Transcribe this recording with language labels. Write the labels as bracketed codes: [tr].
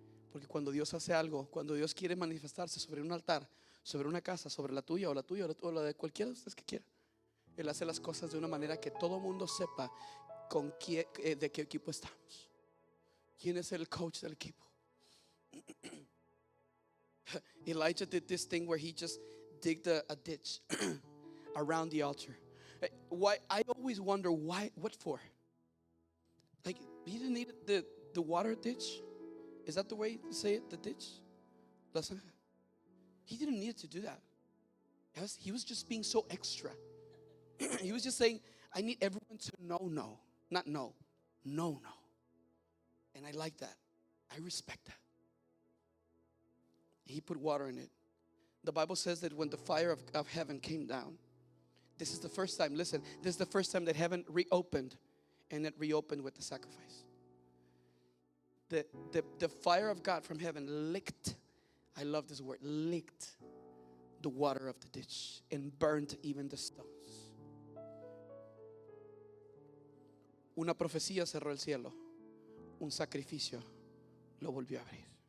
[es] Porque cuando Dios hace algo, cuando Dios quiere manifestarse sobre un altar, sobre una casa, sobre la tuya o la tuya o la de cualquiera de ustedes que quiera, Él hace las cosas de una manera que todo mundo sepa con quién, de qué equipo estamos, quién es el coach del equipo. [en] Elijah did this thing where he just digged a ditch around the altar. Why? I always wonder why. What for? Like, he didn't need the water ditch. Is that the way to say it? The ditch? La zanja. He didn't need to do that. He was just being so extra. He was just saying, I need everyone to know. Not no. No. And I like that. I respect that. He put water in it. The Bible says that when the fire of heaven came down, this is the first time, listen, this is the first time that heaven reopened, and it reopened with the sacrifice. The fire of God from heaven licked, I love this word, licked the water of the ditch and burned even the stones. [es] Una profecía cerró el cielo, un sacrificio lo volvió a abrir.